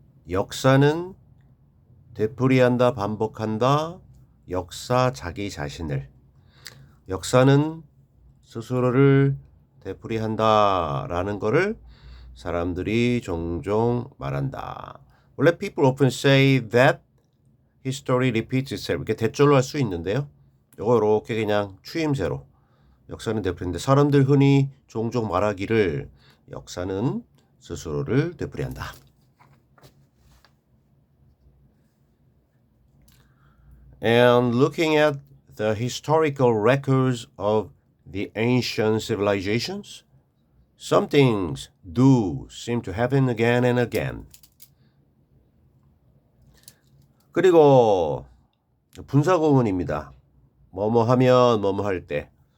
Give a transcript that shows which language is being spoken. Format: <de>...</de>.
<ko>역사는 되풀이한다, 반복한다. 역사 자기 자신을. 역사는 스스로를 되풀이한다 라는 거를 사람들이 종종 말한다. 원래</ko> <en>people often say that history repeats itself.</en> <ko>이렇게 대절로 할 수 있는데요. 이거 이렇게 그냥 추임새로. 역사는 되풀이인데 사람들 흔히 종종 말하기를 역사는 스스로를 되풀이한다.</ko> <en>And looking at the historical records of the ancient civilizations, some things do seem to happen again and again.</en> <ko>그리고 분사구문입니다. 뭐뭐 하면 뭐뭐 할 때.</ko>